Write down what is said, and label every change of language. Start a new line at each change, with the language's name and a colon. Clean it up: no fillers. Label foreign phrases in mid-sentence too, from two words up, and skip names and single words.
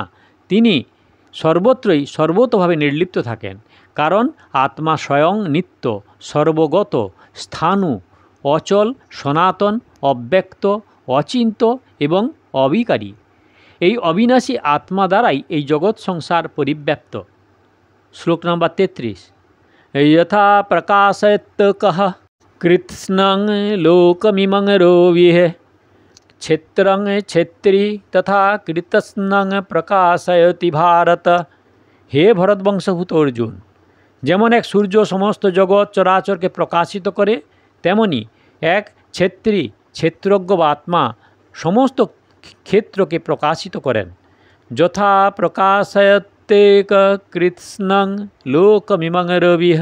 Bangla: তিনি সর্বত্রই সর্বতভাবে নির্লিপ্ত থাকেন, কারণ আত্মা স্বয়ং নিত্য, সর্বগত, স্থাণু, অচল, সনাতন, অব্যক্ত, অচিন্ত এবং অবিকারী। এই অবিনাশী আত্মা দ্বারাই এই জগৎ সংসার পরিব্যাপ্ত। শ্লোক নাম্বার 33।
Sanskrit: यथा प्रकाशयत् कः कृत्स्नं लोकमिमं रविः क्षेत्रं क्षेत्री तथा कृतस्नं प्रकाशयति भारत।
Bangla: হে ভরতবংশভূত অর্জুন, যেমন এক সূর্য সমস্ত জগৎ চরাচরকে প্রকাশিত করে, তেমনি এক ক্ষেত্রী, ক্ষেত্রজ্ঞ বা আত্মা সমস্ত ক্ষেত্রকে প্রকাশিত করেন।
Sanskrit: যথা প্রকাশয়তে কৃৎস্নং লোকমিমং রবিঃ।